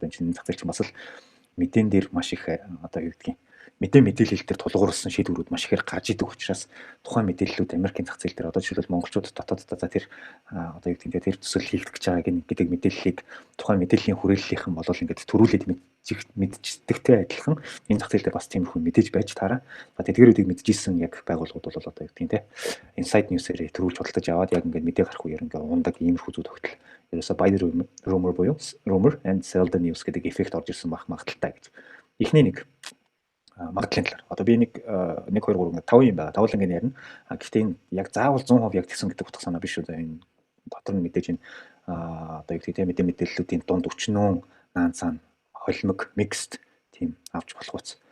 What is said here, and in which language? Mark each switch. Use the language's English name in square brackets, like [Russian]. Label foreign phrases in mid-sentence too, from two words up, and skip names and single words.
[Mongolian] Одоо энэ зах зээл чинь бас л мэдэн дээр маш их одоо юу гэдгийг мэдээлэл дээр тулгуурласан шийдвэрүүд маш ихээр гарч идэг учраас тухайн мэдээллүүд Америкийн зах зээл дээр одоо жишээлбэл монголчууд дотооддоо за тэр одоо юу гэдгийг тэр төсөл хийгдэж байгаа гэдэг мэдээллийг тухайн мэдээллийн хүрээллийнхэн болол ингээд төрүүлээд мэдчихдэгтэй адилхан энэ зах зээл дээр бас тиймэрхүү мэдээж байж таараа. Тэдгэрүүдийг мэдчихсэн яг байгууллагууд бол одоо юу гэдгийг те [English] inside news- [Mongolian] ээр төрүүлж худалдаж аваад яг ингээд мэдээ гарах үеэр ингээд ундаг иймэрхүү зүйл тогтол. Ерөөсө [English] buy the rumor [Mongolian] буюу [English] rumor and sell the news [Mongolian] гэдэг эффект орж ирсэн байх магадaltaй гэж. Эхний нэг магадлалын талаар. Одоо би 1 2 3 5 юм байна. Тавлан ингэ ярина. Гэхдээ энэ яг заавал 100% яг тэгсэн гэдэг утга санаа биш үү. Энэ дотор нь мэдээж энэ одоо юу гэдэг мэдээллүүдийн дунд өчнөө наанцаа холимог mixed тийм авч болох уус.